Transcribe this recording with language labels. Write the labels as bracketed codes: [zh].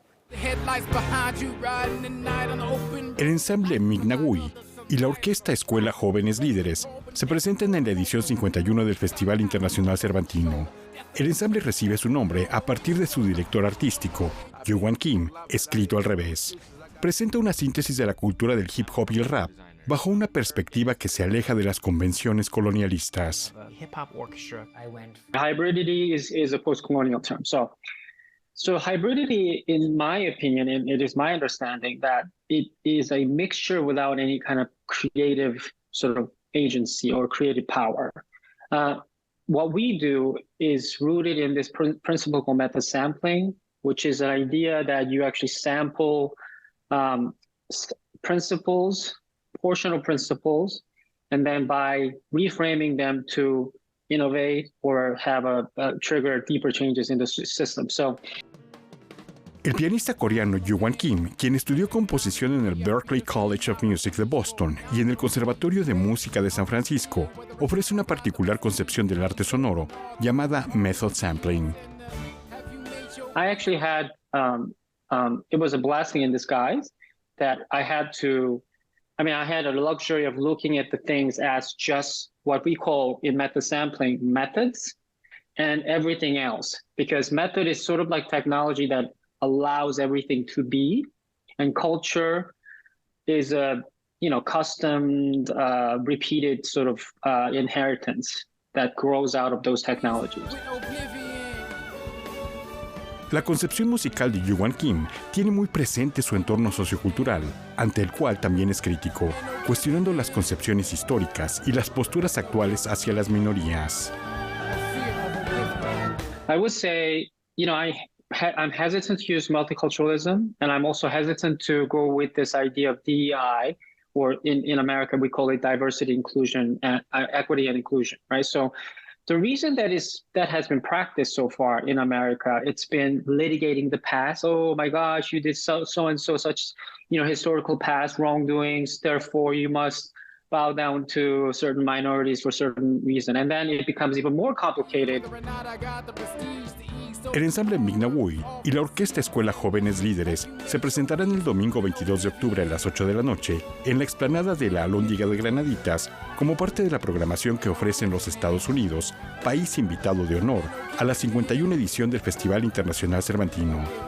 [es] El ensamble Mignagüey y la orquesta Escuela Jóvenes Líderes se presentan en la edición 51 del Festival Internacional Cervantino. El ensamble recibe su nombre a partir de su director artístico, Yuan Kim, escrito al revés. Presenta una síntesis de la cultura del hip hop y el rap bajo una perspectiva que se aleja de las convenciones colonialistas. [en] Hybridity is a post-colonial term. So hybridity, in my opinion, and it is my understanding that it is a mixture without any kind of creative sort of agency or creative power. What we do is rooted in this principle called meta-sampling, which is an idea that you actually sample principles, portional principles, and then by reframing them to innovate or have trigger deeper changes in the system. [es] El pianista coreano Yuan Kim, quien estudió composición en el Berklee College of Music de Boston y en el Conservatorio de Música de San Francisco, ofrece una particular concepción del arte sonoro llamada method sampling. [en] I actually had it was a blessing in disguise that I had a luxury of looking at the things as just what we call in method sampling methods and everything else, because method is sort of like technology that allows everything to be, and culture is a customed, repeated sort of inheritance that grows out of those technologies. [es] La concepción musical de Yuan Kim tiene muy presente su entorno sociocultural, ante el cual también es crítico, cuestionando las concepciones históricas y las posturas actuales hacia las minorías. [en] I would say, I'm hesitant to use multiculturalism, and I'm also hesitant to go with this idea of DEI, or in America we call it diversity, inclusion, equity and inclusion, right? So the reason that has been practiced so far in America, it's been litigating the past. Oh my gosh, you did so and so such, historical past wrongdoings. Therefore, you must bow down to certain minorities for certain reason, and then it becomes even more complicated. [es] El ensamble Mignagüey y la orquesta Escuela Jóvenes Líderes se presentarán el domingo 22 de octubre a las 8 de la noche en la explanada de la Alhóndiga de Granaditas como parte de la programación que ofrecen los Estados Unidos, país invitado de honor a la 51 edición del Festival Internacional Cervantino.